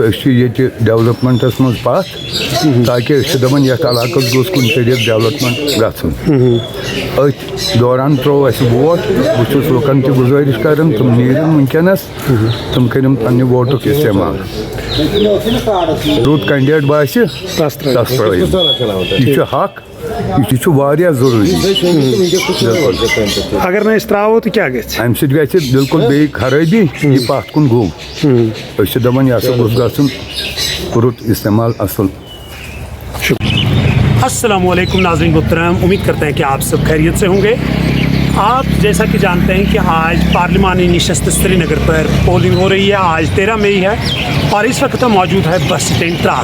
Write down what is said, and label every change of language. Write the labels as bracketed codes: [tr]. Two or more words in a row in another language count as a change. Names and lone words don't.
[ks] أسۍ چھِ ییٚتہِ ڈیولپمنٹس منٛز پتھ تاکہِ أسۍ چھِ دپان یتھ علاقس گوٚژھ کُنہِ طریٖقہٕ ڈیولپمنٹ گژھُن أتھۍ دوران ترٛوو اَسہِ ووٹ بہٕ چھُس لُکن تہِ گُزٲرِش کران تِم نیرن وٕنکیٚنس تِم کٔرِن پنٛنہِ ووٹُک استعمال رُت کینڈِڈیٹ باسہِ تس ترٛٲیِو یہِ چھُ حق یہ واریاہ ضروٗری اگر نہٕ أسۍ ترٛاوو تہٕ کیٛاہ گژھِ امہِ سۭتۍ گژھِ بالکل بیٚیہِ خرٲبی یہِ پتھ کُن گوٚو أسۍ چھِ دپان یہِ ہسا گوٚژھ گژھُن رُت استعمال اصل. [ur] السلام علیکم ناظرین محترم، امید کرتے ہیں کہ آپ سب خیریت سے ہوں گے. آپ جیسا کہ جانتے ہیں کہ آج پارلیمانی نشست سری نگر پر پولنگ ہو رہی ہے. آج 13 مئی ہے اور اس وقت ہم موجود ہے بس اسٹینڈ ترال.